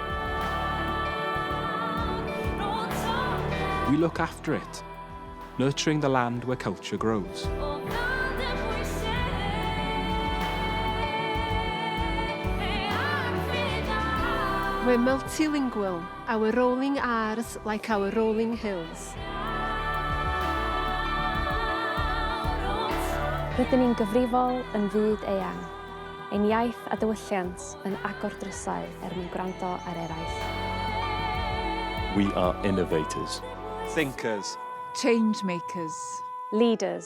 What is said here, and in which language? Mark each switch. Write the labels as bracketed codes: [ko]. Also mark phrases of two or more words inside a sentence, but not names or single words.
[en] We look after it, nurturing the land where culture grows. We're multilingual, our rolling R's like our rolling hills. [cy] Rydyn ni'n gyfrifol yn fyd eang. Ein iaith a diwylliant yn agor drysau mwyn gwrando ar eraill. [en] We are innovators. Thinkers. Change makers. Leaders.